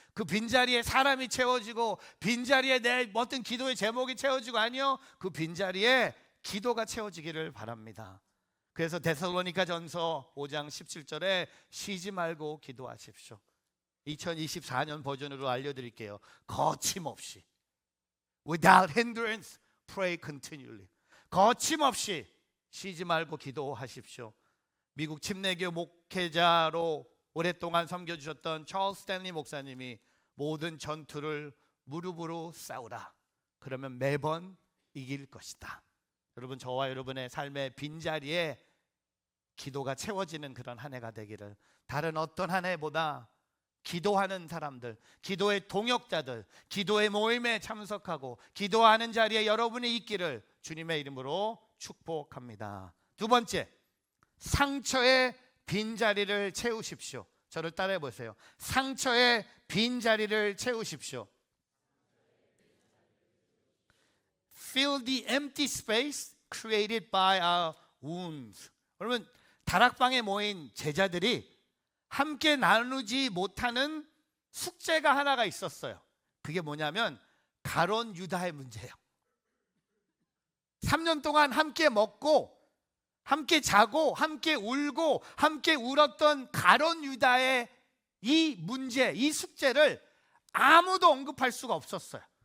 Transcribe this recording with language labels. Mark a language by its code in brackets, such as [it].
[ko] 그 빈자리에 사람이 채워지고 빈자리에 내 어떤 기도의 제목이 채워지고, 아니요, 그 빈자리에 기도가 채워지기를 바랍니다. 그래서 데살로니가전서 5장 17절에 쉬지 말고 기도하십시오. 2024년 버전으로 알려드릴게요. 거침없이, [en] without hindrance, pray continually. [ko] 거침없이 쉬지 말고 기도하십시오. 미국 침례교 목회자로 오랫동안 섬겨주셨던 찰스 스탠리 목사님이 모든 전투를 무릎으로 싸우라, 그러면 매번 이길 것이다. 여러분, 저와 여러분의 삶의 빈자리에 기도가 채워지는 그런 한 해가 되기를, 다른 어떤 한 해보다 기도하는 사람들, 기도의 동역자들, 기도의 모임에 참석하고 기도하는 자리에 여러분이 있기를 주님의 이름으로 축복합니다. 두 번째, 상처의 빈자리를 채우십시오. 저를 따라해 보세요. 상처의 빈자리를 채우십시오. [en] Fill the empty space created by our wounds. [ko] 여러분, 다락방에 모인 제자들이 함께 나누지 못하는 숙제가 하나가 있었어요. 그게 뭐냐면 가론 유다의 문제예요. 3년 동안 함께 먹고 함께 자고 함께 울고 함께 울었던 가론 유다의 이 문제, 이 숙제를 아무도 언급할 수가 없었어요.